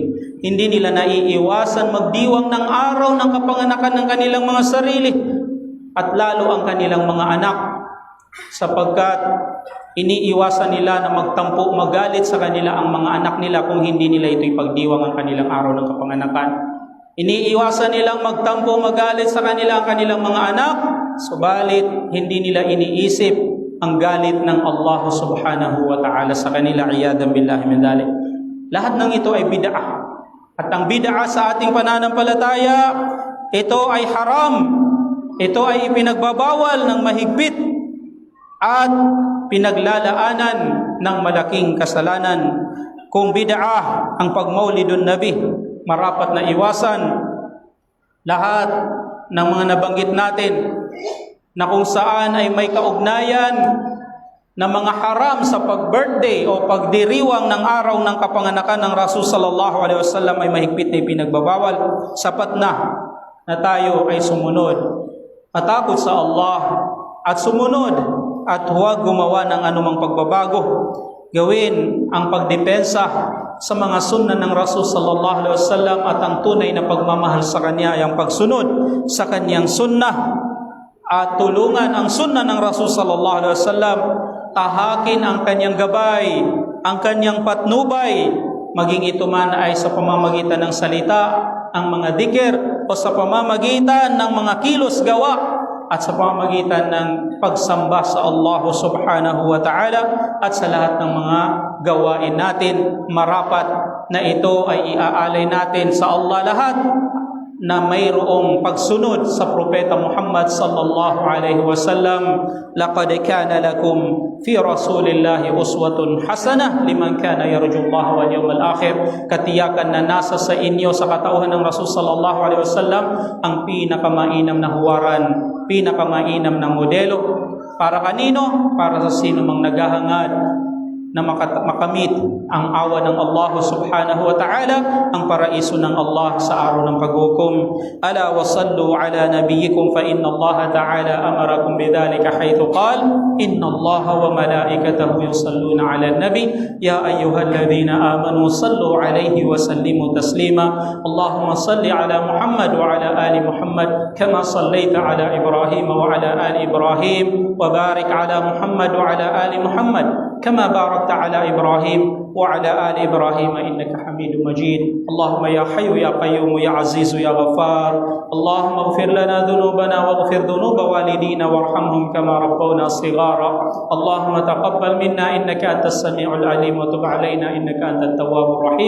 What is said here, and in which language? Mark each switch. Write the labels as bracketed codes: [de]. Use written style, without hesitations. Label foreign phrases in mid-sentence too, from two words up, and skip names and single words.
[tl] Hindi nila naiiwasan magdiwang ng araw ng kapanganakan ng kanilang mga sarili at lalo ang kanilang mga anak, sapagkat iniiwasan nila na magtampo, magalit sa kanila ang mga anak nila kung hindi nila ito ipagdiwang ang kanilang araw ng kapanganakan. Iniiwasan nilang magtampo, magalit sa kanila ang kanilang mga anak, subalit hindi nila iniisip ang galit ng [ar] الله سبحانه وتعالى [tl] sa kanila, [ar] عياذا بالله من ذلك. [tl] Lahat ng ito ay bid'ah. At ang bid'ah sa ating pananampalataya, ito ay haram. Ito ay ipinagbabawal ng mahigpit at pinaglalaanan ng malaking kasalanan. Kung bid'ah ang pagmaulidun nabi, marapat na iwasan lahat ng mga nabanggit natin na kung saan ay may kaugnayan na mga haram sa pag-birthday o pagdiriwang ng araw ng kapanganakan ng Rasul [ar] صلى الله عليه وسلم [tl] ay mahigpit na ipinagbabawal. Sapat na tayo ay sumunod at takot sa Allah at sumunod at huwag gumawa ng anumang pagbabago. Gawin ang pagdepensa sa mga sunna ng Rasul [ar] صلى الله عليه وسلم [tl] at ang tunay na pagmamahal sa kanya ay ang pagsunod sa kanyang sunnah at tulungan ang sunnah ng Rasul [ar] صلى الله عليه وسلم, [tl] tahakin ang kanyang gabay, ang kanyang patnubay, maging ito man ay sa pamamagitan ng salita, ang mga dhikr, o sa pamamagitan ng mga kilos gawa, at sa pamamagitan ng pagsamba sa [ar] الله سبحانه وتعالى, [tl] at sa lahat ng mga gawain natin, marapat na ito ay iaalay natin sa Allah lahat, na mayroong pagsunod sa Propeta Muhammad [ar] صلى الله عليه وسلم. لقد كان لكم في رسول الله أسوة حسنة لمن كان يرجو الله واليوم الآخر. [tl] Katiyakan na nasa sa inyo sa katauhan ng Rasul [ar] صلى الله عليه وسلم [tl] ang pinakamainam na huwaran, pinakamainam na modelo. Para kanino? Para sa sino mang naghahangad na makamit ang awa ng [ar] الله سبحانه وتعالى, [tl] ang paraiso ng Allah sa araw ng paghukom. [ar] ألا وصلوا على نبيكم فإن الله تعالى أمركم بذلك حيث قال إن الله وملائكته يصلون على النبي يا أيها الذين آمنوا صلوا عليه وسلموا تسليما. اللهم صل على محمد وعلى آل محمد كما صليت على إبراهيم وعلى آل إبراهيم وبارك على محمد وعلى آل محمد كما باركت على إبراهيم وعلى آل إبراهيم إنك حميد مجيد. اللهم يا حي يا قيوم يا عزيز يا غفار، اللهم اغفر لنا ذنوبنا واغفر ذنوب والدينا وارحمهم كما ربونا صغارا. اللهم تقبل منا إنك أنت السميع العليم وتب علينا إنك أنت التواب الرحيم.